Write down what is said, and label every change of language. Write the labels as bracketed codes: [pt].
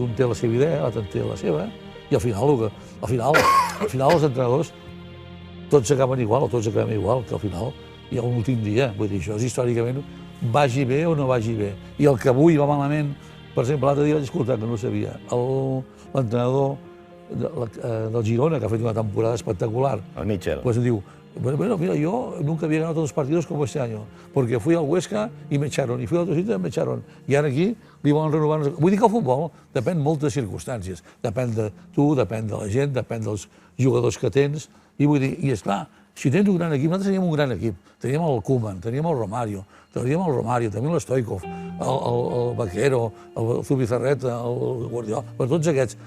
[ca] Un té la seva idea, l'altre té la seva, i al final els entrenadors tots acaben igual, o tots acabem igual, que al final hi ha un últim dia. Vull dir, això és històricament, vagi bé o no vagi bé. I el que avui va malament, per exemple, l'altre dia vaig escoltar, que no ho sabia, l'entrenador del Girona, que ha fet una temporada espectacular. El Mitchell. [es] Pues diu, bueno, mira, yo nunca había ganado todos los partidos como este año, porque fui al Huesca y me echaron, y fui a otro sitio y me echaron. [ca] I ara aquí li volen renovar... Vull dir que el futbol depèn moltes circumstàncies. Depèn de tu, depèn de la gent, depèn dels jugadors que tens. I vull dir, i esclar, si tens un gran equip, nosaltres teníem un gran equip. Teníem el Koeman, teníem el Romario, teníem l'Stoikov, el Vaquero, el Zubizarreta, el Guardiola, per tots aquests.